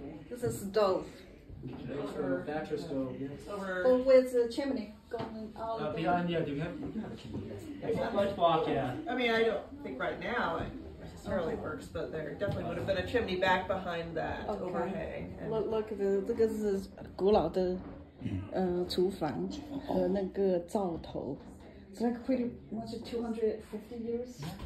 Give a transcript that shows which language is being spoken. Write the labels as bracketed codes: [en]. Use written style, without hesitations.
[en] This is stove. Thatcher stove, yes. Oh, with the chimney going out. Behind, yeah, do we have a chimney? Let's block, yeah. I mean, I don't think right now it necessarily works, but there definitely would have been a chimney back behind that overhang. And Look, [zh] 这个是古老的厨房的那个灶头。 [en] It's like pretty much 250 years.